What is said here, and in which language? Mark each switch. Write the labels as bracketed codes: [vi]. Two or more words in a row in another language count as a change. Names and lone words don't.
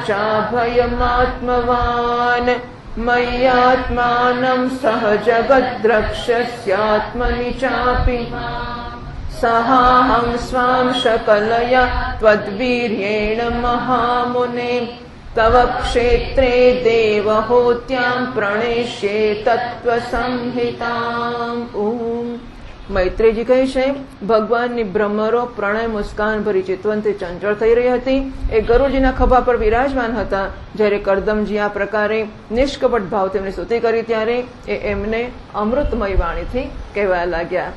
[sa] चाभयमात्मवान् मय्यात्मानं सह जगद्रक्षस्यात्मनि चापि सहाहं स्वां शकलया त्वद्वीर्येण महामुने तव क्षेत्रे देवहूत्यां प्रणेष्ये तत्त्वसंहिताम्। [gu] ओम મૈત્રેયજી કહે છે ભગવાનની બ્રહ્મરો પ્રણય મુસ્કાન ભરી ચિતવનથી ચંચળ થઈ રહી હતી. એ ગરુડજીના ખભા પર વિરાજમાન હતા. જ્યારે કરદમજી આ પ્રકારે નિષ્કપટ ભાવ તેમની સ્તુતિ કરી ત્યારે એ એમને અમૃતમય વાણીથી કહેવા લાગ્યા.